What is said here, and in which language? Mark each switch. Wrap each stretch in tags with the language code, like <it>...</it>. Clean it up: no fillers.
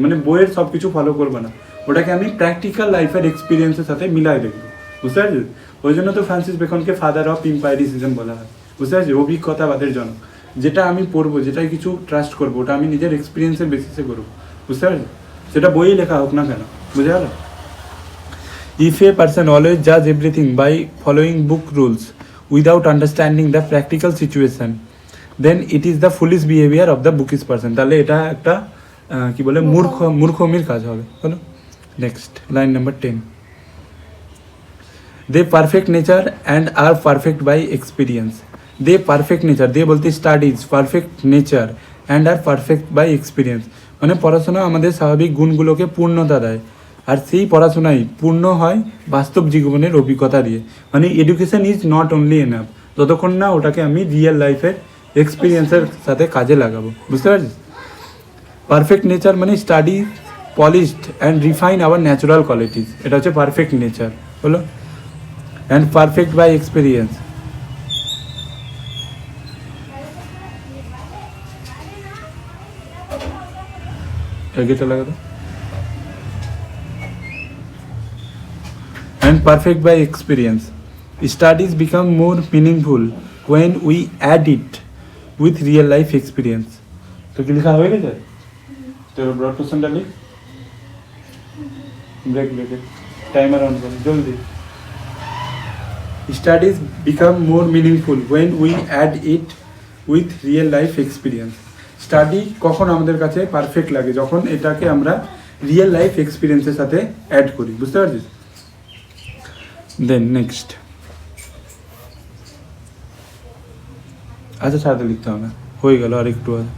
<bn>মানে বইয়ের সব কিছু ফলো করবো না, ওটাকে আমি প্র্যাকটিক্যাল লাইফের এক্সপিরিয়েন্সের সাথে মিলাই দেখবো, বুঝতে পারছিস? ওই জন্য তো ফ্রান্সিস বেকনকে ফাদার অফ ইম্পায়ারিজম বলা হয়, বুঝতে পারছিস? অভিজ্ঞতাবাদের জনক। যেটা আমি পড়বো, যেটাই কিছু ট্রাস্ট করবো, ওটা আমি নিজের এক্সপিরিয়েন্সের বেসিসে করবো, বুঝতে পারছিস? সেটা বইয়ে লেখা হোক না কেন, বুঝে গেল?</bn> <en>If a person always judge everything by following book rules without understanding the practical situation, then it is the foolish behavior of the bookish person.</en> <bn>তাহলে এটা একটা কি বলে মূর্খমির কাজ হবে, হলো? Next line number</bn> <en>10, they perfect nature and are perfect by experience. They perfect nature, they</en> <bn>বলতে</bn> <en>studies perfect nature and are perfect by experience,</en> <bn>মানে পড়াশোনা আমাদের স্বাভাবিক গুণগুলোকে পূর্ণতা দেয়, আর সেই পড়াশোনাই পূর্ণ হয় বাস্তব জীবনের অভিজ্ঞতা দিয়ে। মানে</bn> <en>education is not only enough,</en> <bn>যতক্ষণ না ওটাকে আমি রিয়েল লাইফের এক্সপিরিয়েন্সের সাথে কাজে লাগাবো, বুঝতে পারছিস?</bn> <en>perfect nature</en> <bn>মানে</bn> <en>study polished and refine our natural qualities,</en> <bn>এটা হচ্ছে</bn> <en>Perfect nature, হলো? And perfect by experience,</en> <bn>এগিয়ে লাগাতো।</bn> <en>And perfect by experience. Studies become more meaningful when we add it with real life experience.</en> <bn>তো কি লেখা হয়ে গেছে? তোর ব্রড কোশ্চেনটা লিখ, ব্রেক টাইমার অন করে জলদি।</bn> <en>Studies become more meaningful when we add it with real life experience.</en> <bn>Study কখন আমাদের কাছে পারফেক্ট লাগে, যখন এটাকে আমরা রিয়েল লাইফ এক্সপিরিয়েন্সের সাথে অ্যাড করি, বুঝতে পারছিস? দেন নেক্সট, আচ্ছা ছাড়তে লিখতে হবে না, হয়ে গেল আর একটু।</bn>